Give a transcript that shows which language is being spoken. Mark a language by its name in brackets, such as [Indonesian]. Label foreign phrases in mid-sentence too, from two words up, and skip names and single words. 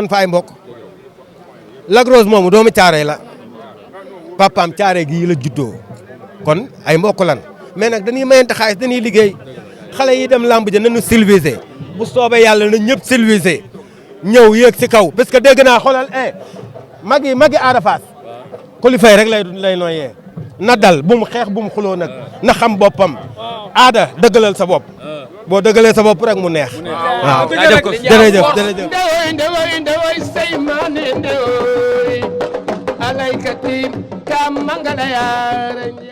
[Wolof] nañ fa ay mbokk Lac Rose moomu doomu Caaroy la papaam Caaroy gi la juddoo kon ay mbokk lan mais nag dañuy mayante xaalis dañuy liggéey xale yi dem lamb ja nañu civilisé bu soobee yàlla na ñëpp civilisé ñëw yéeg si kaw parce que dégg naa xoolal magi Ada Fass Coly Faye rek lay nooyee na dal bu mu xeex bu mu xuloo nag na xam boppam Ada dëggalal sa bopp boo dëggalee sa bopp rek mu neex waaw jërëjëf ndewoy say maane ndewoy alaykati ka mangala yaara